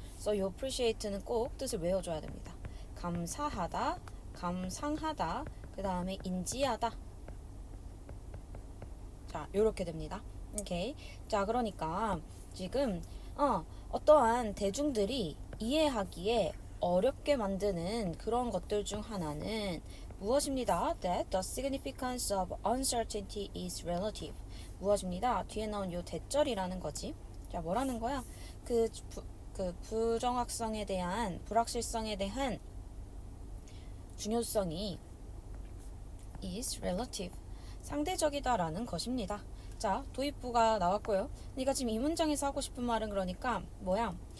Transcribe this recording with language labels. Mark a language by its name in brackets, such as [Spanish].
[Korean] 그래서 이 appreciate는 꼭 뜻을 외워줘야 됩니다. 감사하다, 감상하다, 그 다음에 인지하다. 자, 요렇게 됩니다. 오케이. 자, 그러니까 지금 어떠한 대중들이 이해하기에 어렵게 만드는 그런 것들 중 하나는 무엇입니다? [English] That the significance of uncertainty is relative. [Korean] 무엇입니다? 뒤에 나온 요 대절이라는 거지. 자, 뭐라는 거야? 그 부정확성에 대한, 불확실성에 대한 중요성이 [English] is relative, [Korean] 상대적이다라는 것입니다. 자, 도입부가 나왔고요. 그러니까 지금 이 문장에서 하고 싶은 말은 그러니까 뭐야?